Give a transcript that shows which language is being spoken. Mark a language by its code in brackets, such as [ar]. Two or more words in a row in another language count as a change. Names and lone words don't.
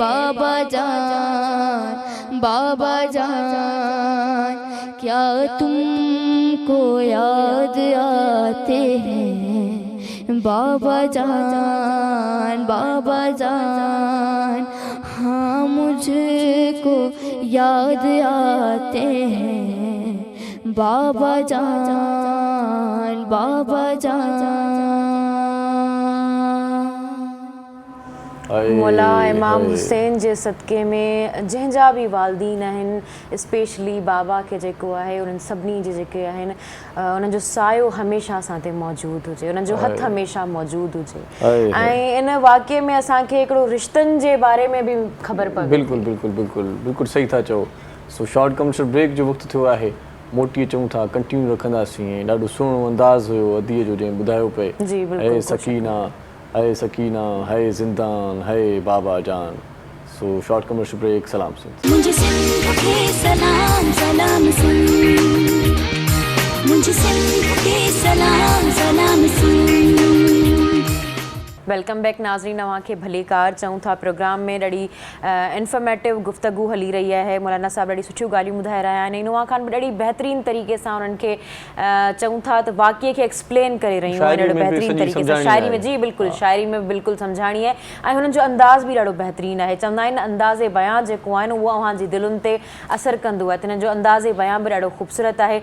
[hi] बाबा जान क्या तुमको याद आते हैं? बाबा जान हाँ मुझको याद आते हैं। बाबा जान [sd] मौला इमाम हुसैन जे सदक़े में जंहिंजा बि वालदीन आहिनि, स्पेशली बाबा खे जेको आहे उन्हनि सभिनी जे जेके आहिनि उन्हनि जो सायो हमेशह असां ते मौजूदु हुजे, उन्हनि जो हथु हमेशह मौजूदु हुजे। ऐं इन वाक़े में असांखे हिकिड़ो रिश्तनि जे बारे में बि ख़बर पवे। बिल्कुलु सही था चओ। [en] so short commercial break [sd] जो वक़्तु थियो आहे, मोटी अचूं था, कंटिन्यू रखंदासीं। ॾाढो सुहिणो अंदाज़ हुयो अदीअ जो जंहिं ॿुधायो पिए, ऐं सकीना है जिंदान है बाबा जान। [en] so short commercial break. [hi] सलाम सुन मुझे सिंध के सलाम सुन, मुझे सिंध के सलाम सुन। [en] welcome back [sd] नाज़रीन, अवां खे भली कार चऊं था। प्रोग्राम में ॾाढी इंफॉर्मेटिव गुफ्तगू हली रही है। मौलाना साहब ॾाढी सुठियूं ॻाल्हियूं ॿुधाए रहिया आहिनि। इनोवा ख़ान बि ॾाढी बहितरीन तरीक़े सां उन्हनि खे चऊं था त वाक़िए खे एक्सप्लेन करे रहियूं आहिनि ॾाढो बहितरीन तरीक़े सां। शायरी में जी बिल्कुलु, शायरी में बिल्कुलु सम्झाणी आहे ऐं हुननि जो अंदाज़ बि ॾाढो बहितरीन आहे। चवंदा आहिनि अंदाज़े बयां जेको आहे न उहो अव्हांजी दिलुनि ते असरु कंदो आहे, त हिननि जो अंदाज़े बयां बि ॾाढो ख़ूबसूरत आहे।